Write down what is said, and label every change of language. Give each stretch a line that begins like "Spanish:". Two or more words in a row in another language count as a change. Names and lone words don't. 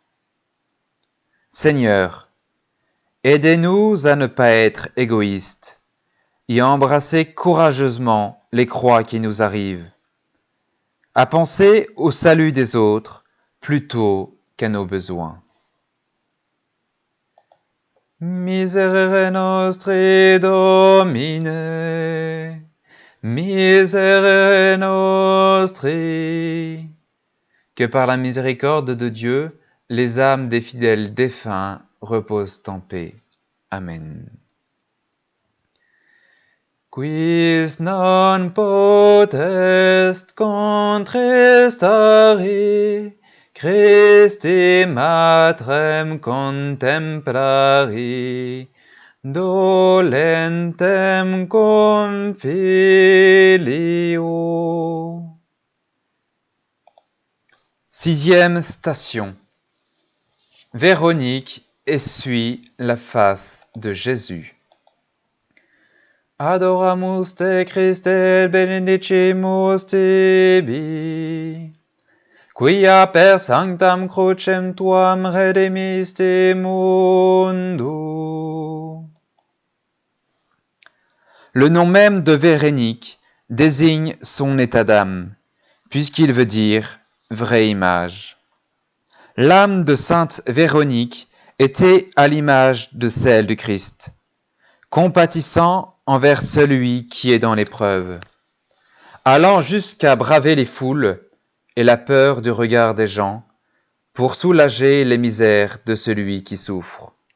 French: Seigneur, aidez-nous à ne pas être égoïstes et à embrasser courageusement les croix qui nous arrivent, à penser au salut des autres plutôt qu'à nos besoins.
Latin: Miserere nostri Domine, miserere nostri.
French: Que par la miséricorde de Dieu, les âmes des fidèles défunts reposent en paix. Amen.
Latin: Quis non potest contristari, Christi matrem contemplari, dolentem cum filio.
French: Sixième station. Véronique essuie la face de Jésus.
Latin: Adoramus te Christe, benedicimus tibi, quia per sanctam crucem tuam redemiste mundum.
French: Le nom même de Véronique désigne son état d'âme, puisqu'il veut dire vraie image. L'âme de sainte Véronique était à l'image de celle du Christ, compatissant envers celui qui est dans l'épreuve, allant jusqu'à braver les foules et la peur du regard des gens pour soulager les misères de celui qui souffre.